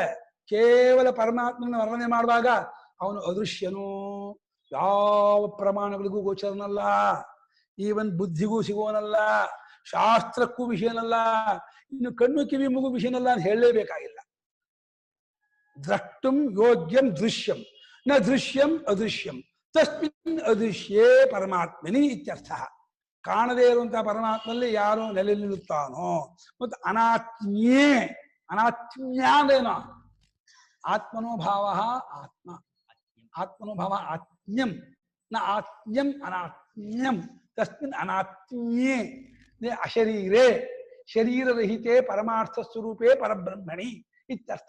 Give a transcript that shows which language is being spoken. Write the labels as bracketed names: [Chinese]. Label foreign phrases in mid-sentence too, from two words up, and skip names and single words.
[Kannada] ಕೇವಲ ಪರಮಾತ್ಮನ ವರ್ಣನೆ ಮಾಡುವಾಗ ಅವನು ಅದೃಶ್ಯನು, ಯಾವ ಪ್ರಮಾಣಗಳಿಗೂ ಗೋಚರನಲ್ಲ, ಈವನ್ ಬುದ್ಧಿಗೂ ಸಿಗುವನಲ್ಲ, ಶಾಸ್ತ್ರಕ್ಕೂ ವಿಷಯನಲ್ಲ, ಇನ್ನು ಕಣ್ಣು ಕಿವಿ ಮೂಗು ವಿಷಯನಲ್ಲ ಅಂತ ಹೇಳಲೇಬೇಕಾಗಿಲ್ಲ. [Sanskrit] ದ್ರಷ್ಟುಂ ಯೋಗ್ಯಂ ದೃಶ್ಯಂ ನ ದೃಶ್ಯಂ ಅದೃಶ್ಯಂ ತಸ್ಮಿನ್ ಅದೃಶ್ಯೇ ಪರಮಾತ್ಮನಿ ಇತ್ಯರ್ಥ. [Kannada] ಕಾಣದೇ ಇರುವಂತಹ ಪರಮಾತ್ಮಲ್ಲಿ ಯಾರು ನೆಲೆ ನಿಲ್ಲುತ್ತಾನೋ ಮತ್ತು ಅನಾತ್ಮ್ಯೇ. ಅನಾತ್ಮ್ಯ ಅಂದ್ರೇನೋ? [Sanskrit] ಆತ್ಮನೋಭಾವ ಆತ್ಮ, ಆತ್ಮನೋಭಾವ ಆತ್ಮ್ಯಂ ನ ಆತ್ಮ್ಯಂ ಅನಾತ್ಮ್ಯಂ ತಸ್ಮಿನ್ ಅನಾತ್ಮ್ಯೇ ಅಶರೀರೇ ಶರೀರರಹಿತೆ ಪರಮಾರ್ಥ ಸ್ವರೂಪೇ ಪರಬ್ರಹ್ಮಣಿ ಇತ್ಯರ್ಥ.